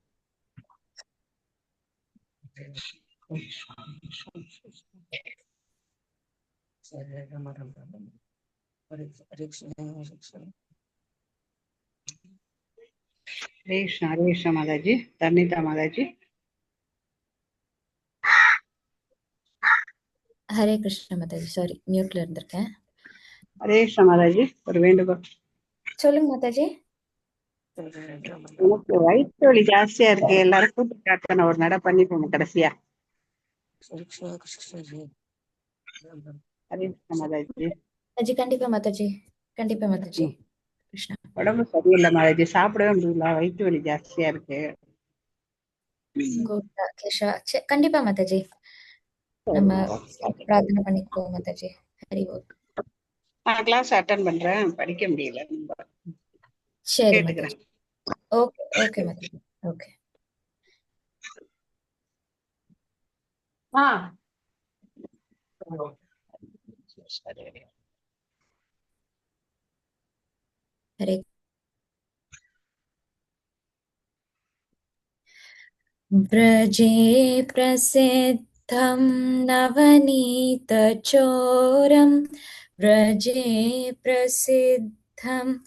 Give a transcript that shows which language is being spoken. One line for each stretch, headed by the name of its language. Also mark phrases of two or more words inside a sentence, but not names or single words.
Hindi: हरे कृष्ण माताजी। तर्निता माताजी।
Tamil: ஹரே கிருஷ்ண மாதாஜி, சாரி மியூட்ல இருந்திருக்கேன்.
Hindi: हरे कृष्ण माताजी,
Tamil: ஒரு வேண்டுகோள் சொல்லுங்க மாதாஜி. எனக்கு வயிற்று வலி ஜாஸ்தியா இருக்கு, எல்லாரும் கூட்டு பிரார்த்தனை ஒரு நட பண்ணிப்போம் கடைசியா. ஹரே கிருஷ்ண மாதாஜி. மாதாஜி கண்டிப்பா மாதாஜி, கண்டிப்பா மாதாஜி. கிருஷ்ணா. உடம்பு சரியில்லை மாதாஜி, சாப்பிடவே முடியல, வயிற்று வலி ஜாஸ்தியா இருக்கு. கோவிந்தா கேஷா. கண்டிப்பா மாதாஜி, நம்ம பிரார்த்தனை பண்ணிக்குவோம் மாதாஜி. ஹரி ஓம். நான் கிளாஸ் அட்டன் பண்றேன், படிக்க முடியல. சரி கேட்டுக்கிறேன். மாதாஜி. ஓகே ஓகே மாதாஜி. ஓகே.
Sanskrit: हरे व्रजे प्रसिद्धं नवनीतचोरं, व्रजे प्रसिद्धं